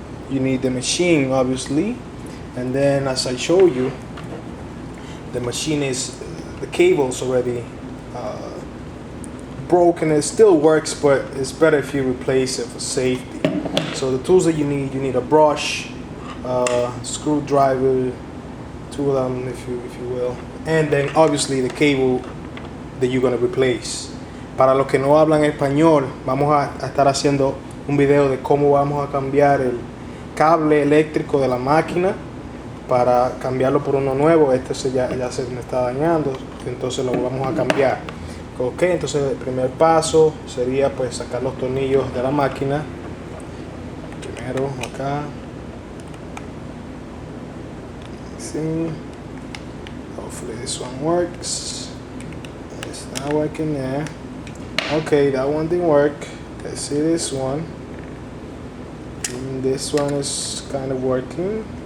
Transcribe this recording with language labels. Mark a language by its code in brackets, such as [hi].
[en] You need the machine, obviously, and then as I show you, the machine is the cable's already broken. It still works, but it's better if you replace it for safety. So the tools that you need a brush, screwdriver, two of them if you will, and then obviously the cable that you're gonna replace. [es] Para los que no hablan español, vamos a estar haciendo un video de cómo vamos a cambiar el cable eléctrico de la máquina para cambiarlo por uno nuevo. Este ya se me está dañando, entonces lo vamos a cambiar. Ok, entonces el primer paso sería pues sacar los tornillos de la máquina. Primero acá. [en] See, hopefully this one works. It's not working there. Okay, that one didn't work. Let's see this one. This one is kind of working.